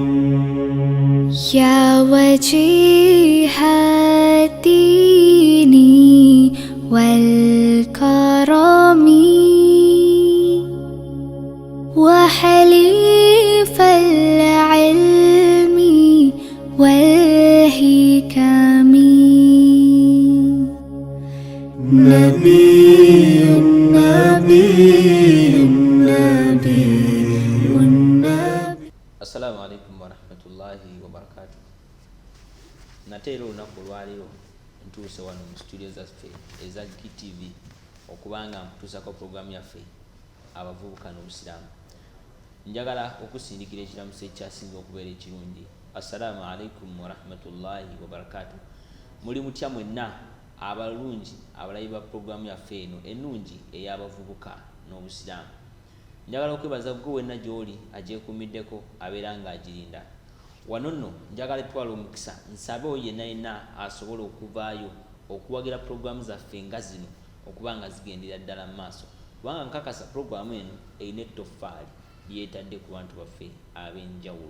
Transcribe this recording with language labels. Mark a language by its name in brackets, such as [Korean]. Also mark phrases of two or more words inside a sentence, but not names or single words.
[Arabic] يا وجيه الدين والكرم وحليف العلم والحكم نبي نبي نبي السلام عليكم ورحمة الله وبركاته. [Ganda] Nateera olunaku olwaliro ntuuse wano mu studio zaffe eza GTV okubanga nkutuusako programu yaffe abavubuka n'obusiraamu. Njagala okusindikira ekiramuso ekyasinga okubeera ekirungi. [Arabic] السلام عليكم ورحمة الله وبركاته. [Ganda] Muli mutya mwenna abalungi abalayi ba programu yaffe eno ennungi ey'abavubuka n'obusiraamu. Njagala okwebaza gwe wenna gy'oli agyekuumiddeko abeera ng'agirinda. Wano nno njagala twala omukisa nsabe oyo yenna asobola okuvaayo okuwagira programu zaffe nga zino okuba nga zigendera ddala mu maaso, kubanga nkakasa programu eno erina ettoffaali lyetadde ku bantu baffe ab'enjawulo.